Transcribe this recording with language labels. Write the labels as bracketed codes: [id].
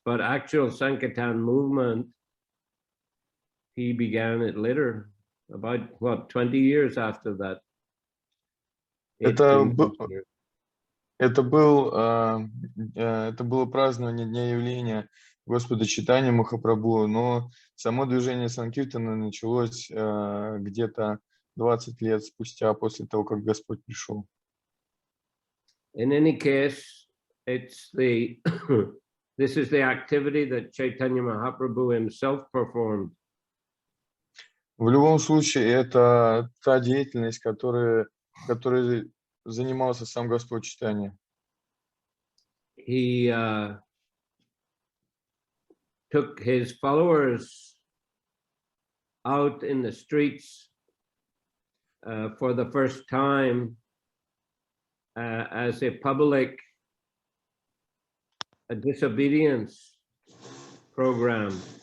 [en] But actual Sankirtan movement, he began it later, about what, 20 years after that. [ru] Это было празднование Дня явления Господа Чайтаньи Махапрабху, но само движение Санкиртана началось где-то 20 лет спустя после того, как Господь пришел. [en] In any case, it's this is the activity that Chaitanya Mahaprabhu himself performed. [ru] В любом случае, это та деятельность, которой занимался сам Господь Чайтанья. [en] He took his followers out in the streets for the first time as a public disobedience program.